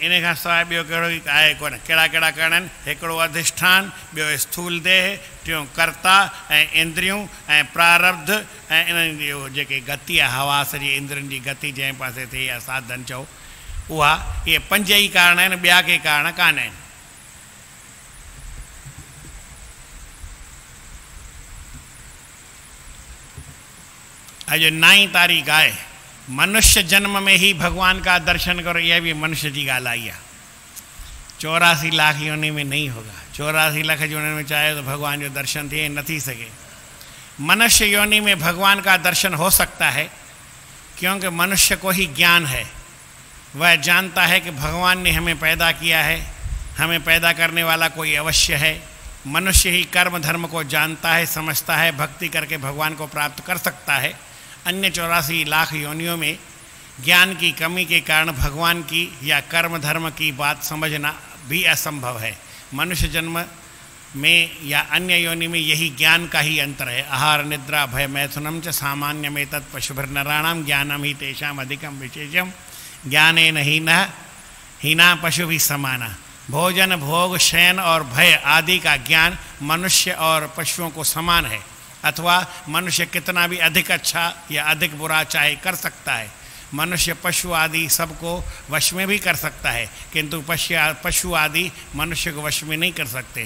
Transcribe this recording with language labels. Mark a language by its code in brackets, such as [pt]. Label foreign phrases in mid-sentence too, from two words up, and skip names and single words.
[sd] इन खां सवाइ ॿियो कहिड़ो ई आहे कोन। कहिड़ा कहिड़ा करण आहिनि? हिकिड़ो अधिष्ठान, ॿियो स्थूल देह, टियों कर्ता ऐं इंद्रियूं ऐं प्रारब्ध ऐं इन्हनि जी जेके गति आहे, हवास जी इंद्रियुनि जी गति जंहिं पासे थिए या साधन चओ, उहा। इहे पंज ई कारण आहिनि, ॿिया के कारण कान आहिनि। अॼु 9 तारीख़ आहे। [hi] मनुष्य जन्म में ही भगवान का दर्शन करो, यह भी मनुष्य की [sd] ॻाल्हि आई आहे। [hi] 84 लाख योनि में नहीं होगा। [sd] 84 लाख योनि में चाहे तो भगवान जो दर्शन थिए, न थी सके। [hi] मनुष्य योनि में भगवान का दर्शन हो सकता है क्योंकि मनुष्य को ही ज्ञान है। वह जानता है कि भगवान ने हमें पैदा किया है, हमें पैदा करने वाला कोई अवश्य है। मनुष्य ही कर्म धर्म को जानता है, समझता है, भक्ति करके भगवान को प्राप्त कर सकता है। अन्य 84 लाख योनियों में ज्ञान की कमी के कारण भगवान की या कर्म धर्म की बात समझना भी असंभव है। मनुष्य जन्म में या अन्य योनि में यही ज्ञान का ही अंतर है। [sa] आहार निद्रा भय मैथुनम च सामान्य में तत् पशुभिर्नराणाम ज्ञानम ही तेषाम अधिकम विशेषम ज्ञानेन हीना पशु भी समाना। [hi] भोजन भोग शयन और भय आदि का ज्ञान मनुष्य और पशुओं को समान है, अथवा मनुष्य कितना भी अधिक अच्छा या अधिक बुरा चाहे कर सकता है। मनुष्य पशु आदि सबको वश में भी कर सकता है, किंतु पशु आदि मनुष्य को वश में नहीं कर सकते।